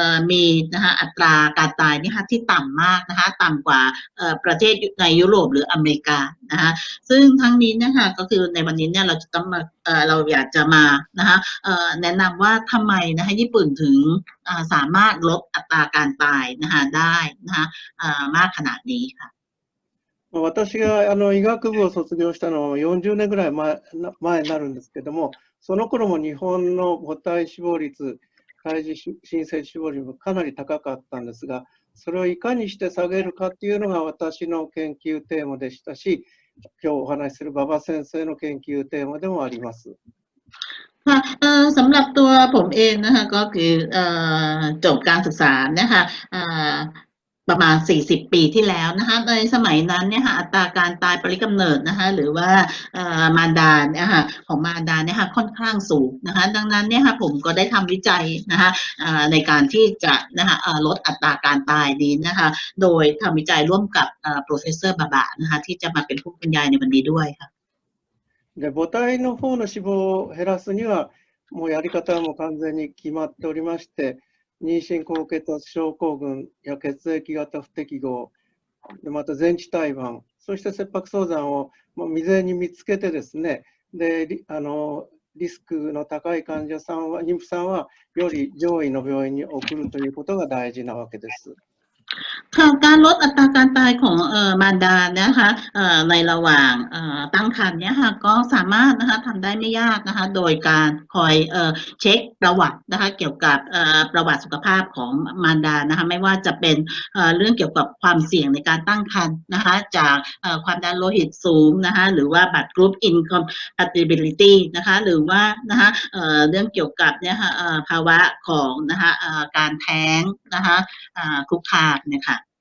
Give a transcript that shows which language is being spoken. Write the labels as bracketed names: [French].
[Thai] มีนะคะอัตราการตายนี่ค่ะที่ต่ำมากนะคะต่ำกว่าประเทศในยุโรปหรืออเมริกานะคะซึ่งทั้งนี้นะคะก็คือในวันนี้เนี่ยเราจะต้องมาเราอยากจะมานะคะแนะนำว่าทำไมนะคะญี่ปุ่นถึงสามารถลดอัตราการตายนะคะได้นะคะมากขนาดนี้ค่ะ [Japanese] 私が医学部を卒業したのは40年ぐらい前になるんですけども、その頃も日本の母体死亡率、胎児新生児死亡率もかなり高かったんですが、それをいかにして下げるかっていうのが私の研究テーマでしたし、今日お話しする馬場先生の研究テーマでもあります。 [Thai] ค่ะสำหรับตัวผมเองนะคะก็คือจบการศึกษานะคะประมาณ40 ปีที่แล้วนะคะในสมัยนั้นเนี่ยค่ะอัตราการตายปริกำเนิดนะคะหรือว่ามารดาเนี่ยค่ะของมารดาเนี่ยค่ะค่อนข้างสูงนะคะดังนั้นเนี่ยค่ะผมก็ได้ทำวิจัยนะคะในการที่จะนะคะลดอัตราการตายนี้นะคะโดยทำวิจัยร่วมกับProfessor บาบะนะคะที่จะมาเป็นผู้บรรยายในวันนี้ด้วยค่ะ [Japanese] で母体の方の死亡を減らすには、もうやり方はもう完全に決まっておりまして、妊娠高血圧症候群や血液型不適合、また全治胎盤、そして切迫早産を未然に見つけてですね、でリスクの高い患者さんは、妊婦さんはより上位の病院に送るということが大事なわけです。 [Thai] การลดอัตราการตายของมารดานะคะในระหว่างตั้งครรภ์เนี่ยค่ะก็สามารถนะคะทำได้ไม่ยากนะคะโดยการคอย เช็คประวัตินะคะเกี่ยวกับประวัติสุขภาพของมารดานะคะไม่ว่าจะเป็นเรื่องเกี่ยวกับความเสี่ยงในการตั้งครรภ์นะคะจากความดันโลหิตสูงนะคะหรือว่าบัตร Group Incompatibility นะคะหรือว่านะคะเรื่องเกี่ยวกับเนี่ยค่ะภาวะของนะคะการแท้งนะคะคุกคามเนี่ยค่ะ